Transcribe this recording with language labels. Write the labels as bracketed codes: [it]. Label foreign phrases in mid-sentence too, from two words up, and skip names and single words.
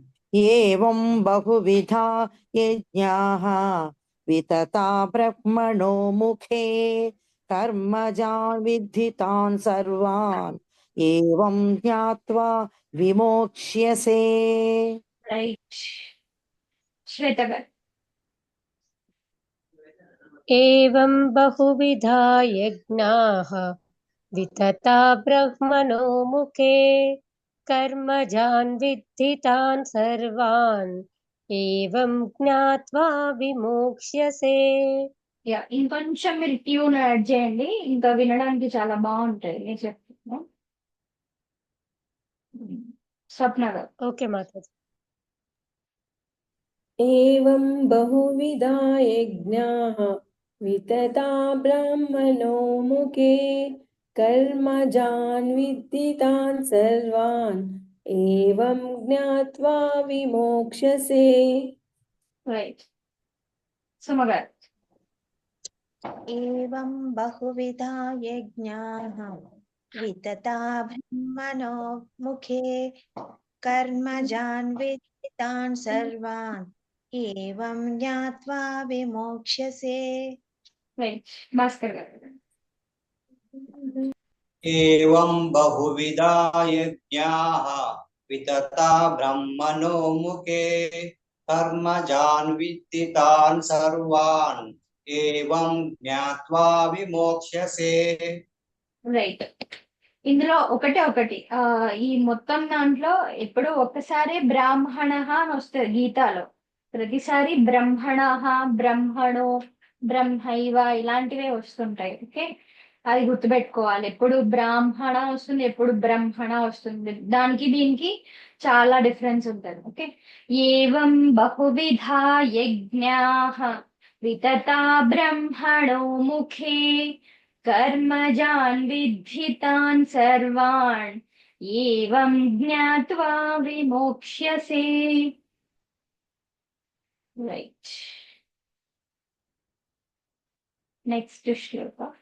[sa] ఏవం బహువిధా యజ్ఞాః వితతా బ్రహ్మణో ముఖే కర్మజాన్ విద్ధితాన్ సర్వాన్ ఏవం జ్ఞాత్వా విమోక్ష్యసే. [te] రైట్. శ్వేత గారు [sa] एवं बहुविधा यज्ञाः वितता ब्रह्मणो मुखे कर्मजान् विद्धितान् सर्वान् एवं ज्ञात्वा विमोक्ष्यसे. [te] యా ఇంకొంచెం మీరు [en] tune add [te] చేయండి, ఇంకా వినడానికి చాలా బాగుంటుంది నేను చెప్తాను. స్వప్న గారు. ఓకే మాతాజీ. [sa] एवं बहुविधा यज्ञाः वितता ब्रह्मणो मुखे कर्मजान् विद्धि तान् सर्वान् एवं ज्ञात्वा विमोक्ष्यसे। [te] రైట్. సుమ గారు. [sa] एवं बहुविधा यज्ञाः वितता ब्रह्मणो मुखे कर्मजान् विद्धि तान् सर्वान् एवं ज्ञात्वा विमोक्ष्यसे। [te] రైట్. భాస్కర్ గారు. [sa] एवं बहुविधा यज्ञाः वितता ब्रह्मणो मुखे कर्मजान् विद्धि तान् सर्वान् एवं ज्ञात्वा विमोक्ष्यसे। [en] రైట్. [te] ఇందులో ఒకటి ఈ మొత్తం దాంట్లో ఎప్పుడు ఒక్కసారి బ్రాహ్మణ అని వస్తుంది గీతాలో, ప్రతిసారి బ్రహ్మణ, బ్రహ్మణో, బ్రహ్మైవ ఇలాంటివే వస్తుంటాయి. ఓకే, అది గుర్తుపెట్టుకోవాలి. ఎప్పుడు బ్రాహ్మణ వస్తుంది, ఎప్పుడు బ్రహ్మణ వస్తుంది, దానికి దీనికి చాలా డిఫరెన్స్ ఉంటుంది. [sa] ఓకే, ఏవం బహువిధా యజ్ఞాః వితతా బ్రహ్మణో ముఖే कर्मजान् विद्धि तान् सर्वान् एवं ज्ञात्वा विमोक्ष्यसे। [en] Right. Next shloka.